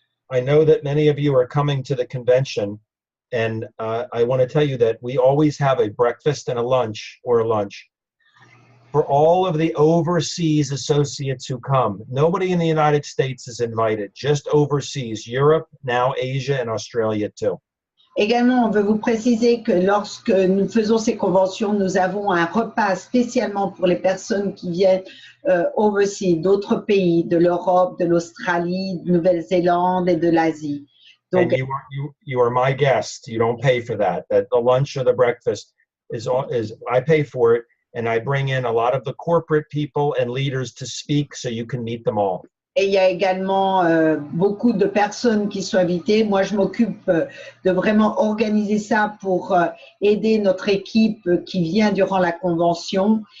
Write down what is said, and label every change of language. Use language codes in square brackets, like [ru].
[en] I know that many of you are coming to the convention, and I want to tell you that we always have a breakfast and a lunch, or a lunch, for all of the overseas associates who come. Nobody in the United States is invited, just overseas, Europe, now Asia and Australia too. [fr] Également, on veut vous préciser que lorsque nous faisons ces conventions, nous avons un repas spécialement pour les personnes qui viennent overseas, d'autres pays, de l'Europe, de l'Australie, de Nouvelle-Zélande et de l'Asie. [en] Donc, and you are my guest. You don't pay for that. That the lunch or the breakfast is I pay for it, and I bring in a lot of the corporate people and leaders to speak so you can meet them all. [fr] Et il y a également beaucoup de personnes qui sont invitées. Moi, je m'occupe de vraiment organiser ça pour aider notre équipe qui vient durant la convention.